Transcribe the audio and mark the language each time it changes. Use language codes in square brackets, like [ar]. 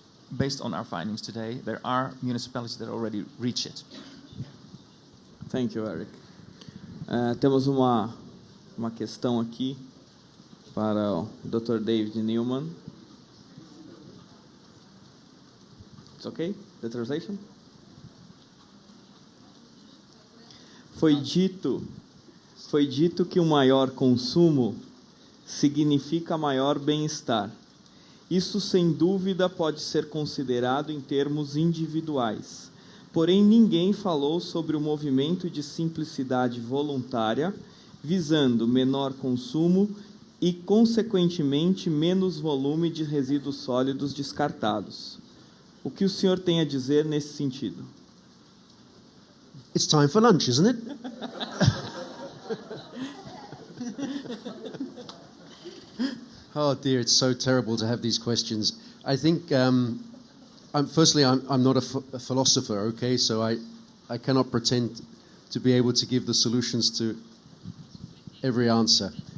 [en] Based on our findings today, there are municipalities that already reach it. Thank you, Eric. [pt] Temos uma questão aqui para o Dr. David Newman. [en] It's okay? The translation? [pt] Foi dito que o maior consumo significa maior bem-estar. Isso, sem dúvida, pode ser considerado em termos individuais. Porém, ninguém falou sobre o movimento de simplicidade voluntária, visando menor consumo e, consequentemente, menos volume de resíduos sólidos descartados. O que o senhor tem a dizer nesse sentido? [en] It's time for lunch, isn't it? Oh dear, it's so terrible to have these questions. I think, firstly, I'm not a philosopher, okay? So I cannot pretend to be able to give the solutions to every answer.